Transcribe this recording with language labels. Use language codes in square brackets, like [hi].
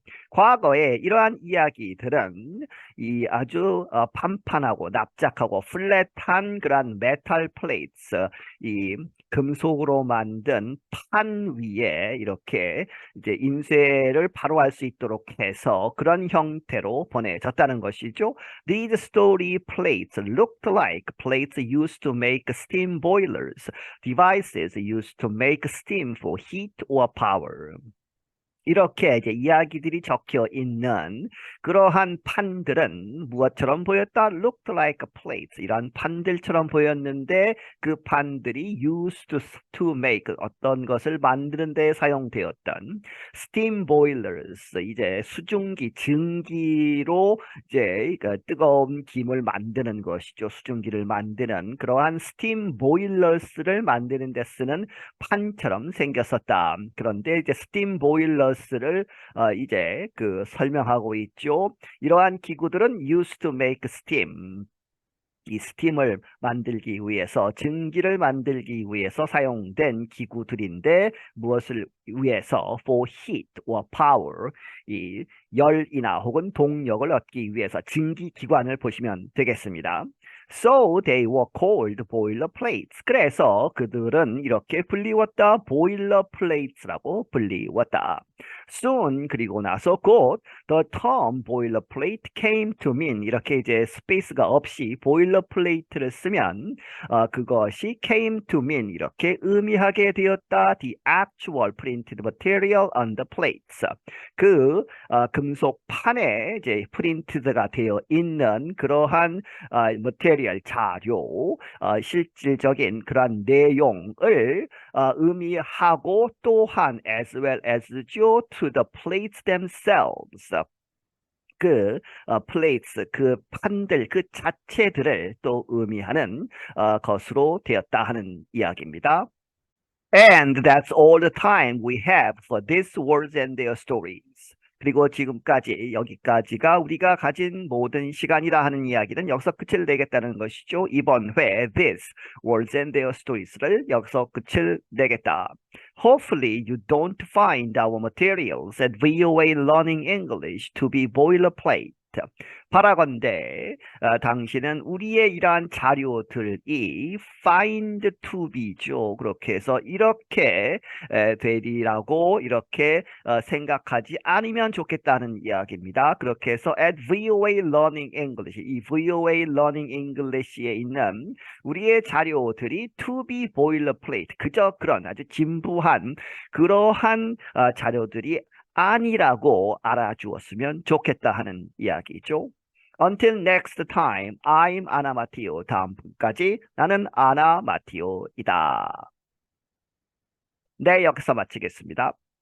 [ko] 과거에 이러한 이야기들은 이 아주 판판하고 납작하고 플랫한 그런 메탈 플레이트, 이 금속으로 만든 판 위에 이렇게 이제 인쇄를 바로 할 수 있도록 해서 그런 형태로 보내졌다는 것이죠. [en] These story plates looked like plates used to make steam boilers, devices used to make steam for heat or power. [ko] 이렇게 이제 이야기들이 적혀 있는 그러한 판들은 무엇처럼 보였다? [en] Looked like plates. [ko] 이런 판들처럼 보였는데 그 판들이 [en] used to make, [ko] 어떤 것을 만드는 데 사용되었던 steam boilers, 이제 수증기, 증기로 이제 뜨거운 김을 만드는 것이죠. 수증기를 만드는 그러한 steam boilers를 만드는 데 쓰는 판처럼 생겼었다. 그런데 이제 steam boilers 를 이제 설명하고 있죠. 이러한 기구들은 [en] used to make steam, [ko] 이 스팀을 만들기 위해서, 증기를 만들기 위해서 사용된 기구들인데 무엇을 위해서? [en] For heat or power, [ko] 이 열이나 혹은 동력을 얻기 위해서 증기 기관을 보시면 되겠습니다. [en] So they were called boiler plates. [ko] 그래서 그들은 이렇게 불리웠다. boiler plates라고 불리웠다. [en] Soon, [ko] 그리고 나서 곧 [en] the term boiler plate came to mean, [ko] 이렇게 이제 스페이스가 없이 boiler plate를 쓰면 그것이 [en] came to mean, [ko] 이렇게 의미하게 되었다. [en] The actual printed material on the plates. [ko] 그 금속 판에 이제 프린트가 되어 있는 그러한 material, 자료, 실질적인 그러한 내용을 의미하고 또한 [en] as well as [ko] 죠, [en] to the plates themselves. [ko] 그 plates, 그 판들, 그 자체들을 또 의미하는 것으로 되었다 하는 이야기입니다. [en] And that's all the time we have for these words and their stories. [ko] 그리고 지금까지 여기까지가 우리가 가진 모든 시간이라 하는 이야기는 여기서 끝을 내겠다는 것이죠. 이번 회 [en] this words and their stories [ko] 를 여기서 끝을 내겠다. [en] Hopefully you don't find our materials at VOA Learning English to be boilerplate. [ko] 바라건대 당신은 우리의 이러한 자료들이 [en] find to be [ko] 죠. 그렇게 해서 이렇게 되리라고 이렇게 생각하지 않으면 좋겠다는 이야기입니다. 그렇게 해서 at VOA Learning English, 이 VOA Learning English에 있는 우리의 자료들이 [en] to be boilerplate, [ko] 그저 그런 아주 진부한 그러한 자료들이 아니라고 알아주었으면 좋겠다 하는 이야기죠. [en] Until next time, I'm Anna Matteo. [ko] 다음까지 나는 아나 마티오이다. 네, 여기서 마치겠습니다.